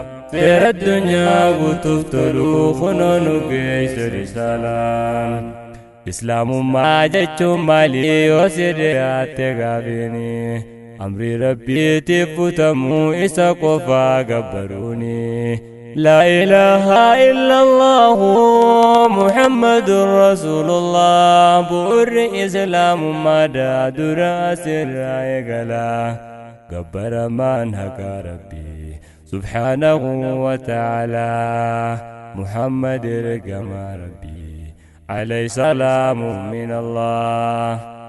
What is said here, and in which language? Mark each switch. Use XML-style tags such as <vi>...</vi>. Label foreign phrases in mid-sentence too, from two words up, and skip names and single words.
<om>Seera addunyaa guutuuf tolu kunoo nu geesse risaalaan. Islaamummaa jechuun maali yoo si dhiyaatte gaafiini? Amri Rabbiitiif futamu isa qofaa gabbaruuni.</om> <ar>لا إله إلا الله محمد رسول الله.</ar> <om>Bu'uurri Islaamummaa daa dura sirraa eegala. Gabbaramaan haqa Rabbi</om> <ar>سبحانه وتعالى.</ar> <om>Muhammad ergama Rabbi</om> <ar>عليه السلام من الله.</ar>